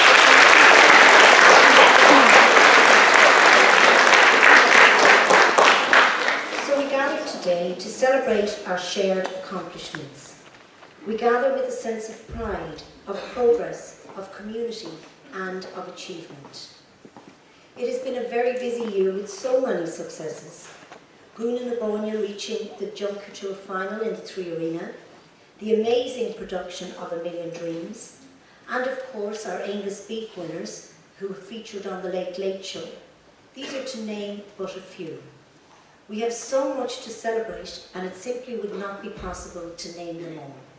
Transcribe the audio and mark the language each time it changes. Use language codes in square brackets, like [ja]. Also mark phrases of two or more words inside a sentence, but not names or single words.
[en] Today to celebrate our shared accomplishments. We gather with a sense of pride, of progress, of community and of achievement. It has been a very busy year with so many successes. Gún na Bóinne reaching the Junker Tour final in the 3 Arena, the amazing production of A Million Dreams, and of course our Angus beef winners who featured on the Late Late Show. These are to name but a few. We have so much to celebrate, and it simply would not be possible to name them all.